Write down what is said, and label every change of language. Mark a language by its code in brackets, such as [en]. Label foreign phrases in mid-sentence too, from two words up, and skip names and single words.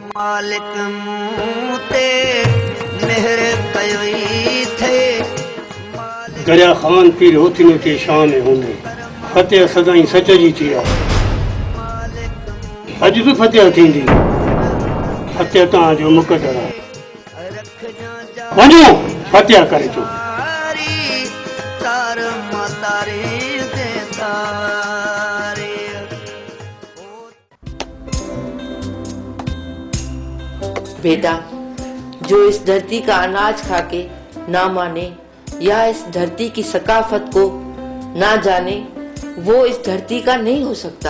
[sd] मालिक मूते मेहर कयोई थे दरिया खान पीर होती न के शान होंदे फतेह सदाई सच जी थी अज भी फतेह थींदी फतेह तव्हां जो मुक़दर आहे वञो फतेह करे चो तार मातारे दे तारे [ur] بیٹا، جو اس دھرتی کا اناج کھاکے نہ مانے یا اس دھرتی کی ثقافت کو نہ جانے، وہ اس دھرتی کا نہیں ہو سکتا.